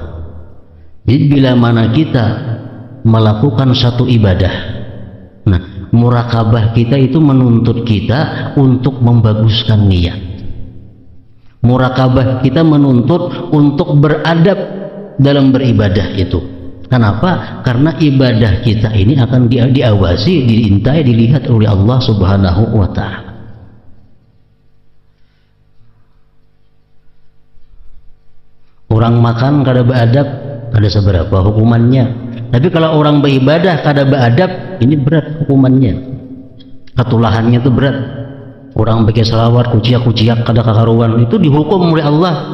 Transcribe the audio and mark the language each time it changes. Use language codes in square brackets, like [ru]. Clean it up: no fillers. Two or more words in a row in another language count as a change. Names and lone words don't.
[bjn] Jadi bila mana kita melakukan satu ibadah, nah murakabah kita itu menuntut kita untuk membaguskan niat. Murakabah kita menuntut untuk beradab dalam beribadah itu. Kenapa? Karena ibadah kita ini akan diawasi, diintai, dilihat oleh Allah [ar] سبحانه وتعالى. [bjn] Orang makan kada beradab, ada seberapa hukumannya. Tapi kalau orang beribadah kada beradab, ini berat hukumannya. Ketulahannya itu berat. Orang pakai salawat, kuciak-kuciak kada kakaruan, itu dihukum oleh Allah.